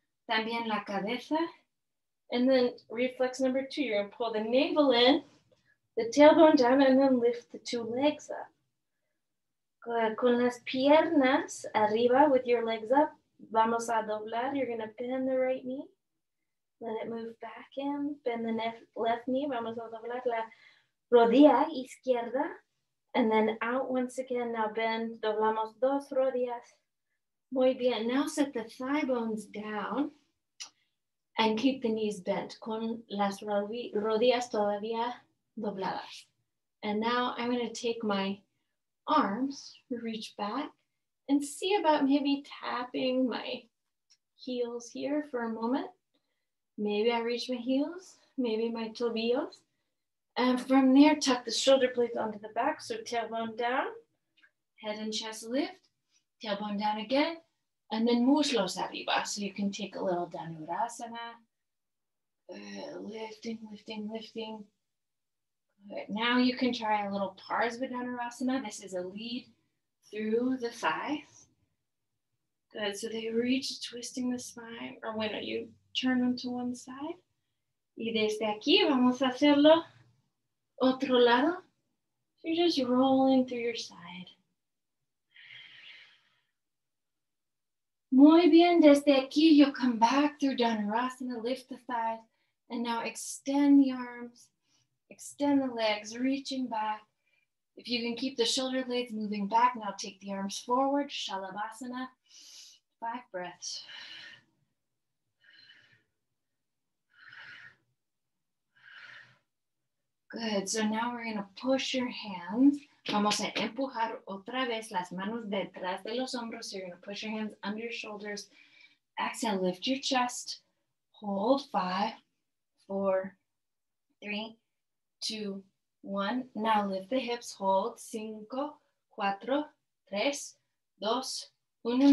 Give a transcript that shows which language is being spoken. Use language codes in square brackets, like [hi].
[es] También la cabeza. [en] And then reflex number 2, you're going to pull the navel in, the tailbone down, and then lift the 2 legs up. Good. [es] Con las piernas arriba [en] with your legs up, [es] vamos a doblar. [en] You're going to bend the right knee. Let it move back in. Bend the left knee. [es] Vamos a doblar la rodilla izquierda. [en] And then out once again. Now bend. [es] Doblamos 2 rodillas. Muy bien. [en] Now set the thigh bones down. And keep the knees bent. [es] Con las rodillas todavía dobladas. [en] And now I'm going to take my arms, reach back, and see about maybe tapping my heels here for a moment. Maybe I reach my heels, maybe my tobillos. And from there, tuck the shoulder blades onto the back. So tailbone down, head and chest lift, tailbone down again, and then [es] muslos arriba. [en] So you can take a little dhanurasana. Lifting, lifting, lifting. Good. Now you can try a little Parsva. This is a lead through the thighs. Good, so they reach, twisting the spine, or when you turn them to one side. [es] Y desde aquí vamos a hacerlo otro lado. [en] So you're just rolling through your side. [es] Muy bien, desde aquí [en] you'll come back through Dhanurasana, lift the thighs, and now extend the arms. Extend the legs, reaching back. If you can keep the shoulder blades moving back, now take the arms forward, Shalabhasana. 5 breaths. Good, so now we're gonna push your hands. [es] Vamos a empujar otra vez las manos detrás de los hombros. [en] So you're gonna push your hands under your shoulders. Exhale, lift your chest. Hold 5, 4, 3, 2, 1. Now lift the hips, hold 5, 4, 3, 2, 1.